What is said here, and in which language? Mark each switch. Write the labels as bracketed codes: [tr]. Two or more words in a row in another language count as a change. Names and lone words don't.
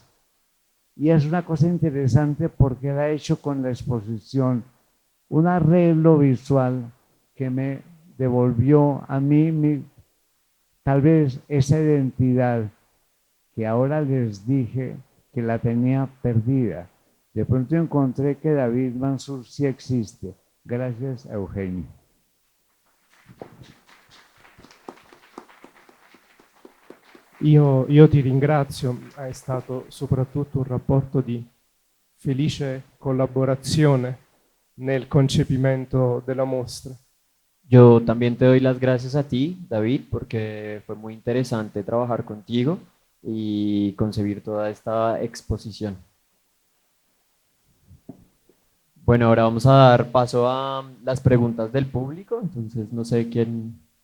[es] Y es una cosa interesante porque él ha hecho con la exposición un arreglo visual que me devolvió a mí tal vez esa identidad que ahora les dije que la tenía perdida. De pronto encontré que David Mansur sí existe. Gracias a Eugenio. [it] Io ti ringrazio, è stato soprattutto un rapporto di felice collaborazione nel concepimento della mostra. [es] Yo también te doy las gracias a ti, David, porque fue muy interesante trabajar contigo y concebir toda esta exposición. Bueno, ahora vamos a dar paso a las preguntas del público, entonces no sé quién.